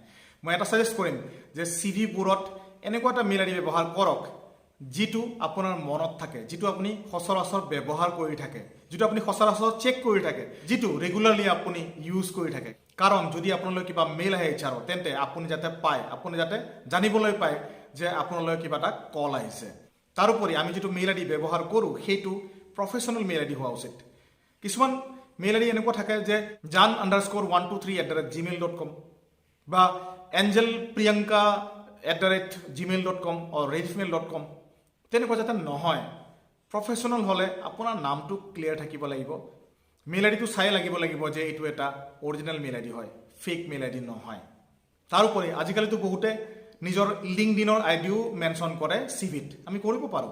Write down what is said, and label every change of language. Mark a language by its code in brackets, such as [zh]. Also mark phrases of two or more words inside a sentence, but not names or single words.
[as] মই এটা ছাজেষ্ট কৰিম যে CVবোৰত এনেকুৱা এটা [en] mail ID [as] ব্যৱহাৰ কৰক যিটো আপোনাৰ মনত থাকে, যিটো আপুনি সচৰাচৰ ব্যৱহাৰ কৰি থাকে, যিটো আপুনি সচৰাচৰ চেক কৰি থাকে, যিটো ৰেগুলাৰলি আপুনি ইউজ কৰি থাকে। কাৰণ যদি আপোনালৈ কিবা মেইল আহে HR তেন্তে আপুনি যাতে পায়, আপুনি যাতে জানিবলৈ পায় যে আপোনালৈ কিবা এটা কল আহিছে। তাৰোপৰি আমি যিটো [en] mail ID [as] ব্যৱহাৰ কৰোঁ সেইটো [en] professional mail ID [as] হোৱা উচিত। কিছুমান [en] mail ID [as] এনেকুৱা থাকে যে jan_123@gmail.com বা angelpriyanka@gmail.com or redmail.com, তেনেকুৱা যাতে নহয়। প্ৰফেশ্যনেল হ'লে আপোনাৰ নামটো ক্লিয়াৰ থাকিব লাগিব, [en] mail IDটো [as] চাই লাগিব যে এইটো এটা [en] original mail ID [as] হয়, [en] fake mail ID [as] নহয়। তাৰোপৰি আজিকালিতো বহুতে নিজৰ লিংকডিনৰ আইডিও মেনশ্যন কৰে CVত, আমি কৰিব পাৰোঁ।